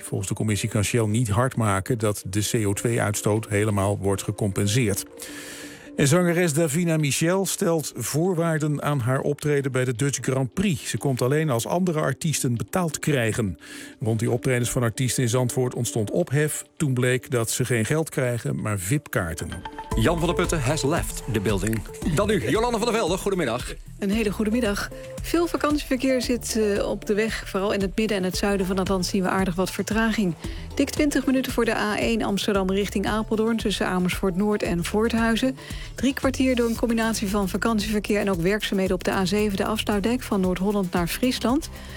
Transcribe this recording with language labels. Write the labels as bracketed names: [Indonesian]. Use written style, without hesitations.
[Dutch] Volgens de commissie kan Shell niet hard maken dat de CO2-uitstoot helemaal wordt gecompenseerd. En zangeres Davina Michel stelt voorwaarden aan haar optreden bij de Dutch Grand Prix. Ze komt alleen als andere artiesten betaald krijgen. Rond die optredens van artiesten in Zandvoort ontstond ophef. Toen bleek dat ze geen geld krijgen, maar VIP-kaarten. [English] Jan van der Putten has left the building. [Dutch] Dan nu, Jolanda van der Velde, goedemiddag. Een hele goede middag. Veel vakantieverkeer zit op de weg. Vooral in het midden en het zuiden van het land zien we aardig wat vertraging. Dik 20 minuten voor de A1 Amsterdam richting Apeldoorn, tussen Amersfoort Noord en Voorthuizen. 3 kwartier door een combinatie van vakantieverkeer en ook werkzaamheden op de A7, de afsluitdijk van Noord-Holland naar Friesland.